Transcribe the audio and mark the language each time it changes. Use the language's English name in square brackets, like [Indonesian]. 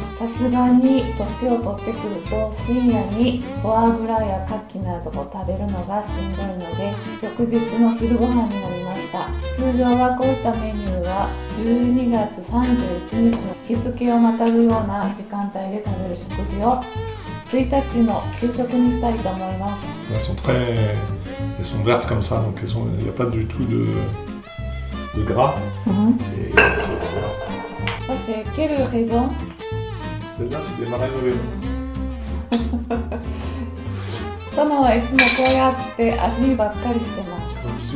[Japanese] さすがに年を取ってくると深夜にフォアグラやカキなどを食べるのがしんどいので、翌日の昼ご飯になりました。通常はこういったメニューは12月31日の日付をまたぐような時間帯で食べる食事を1日の昼食にしたいと思います。 [French] Elles sont vertes comme ça, donc il n'y a pas du tout de gras. Et c'est voilà. Ça c'est quelle raison? Celle-là, c'est des marais novels. [Japanese] トノはいつもこうやって味ばっかりしてます。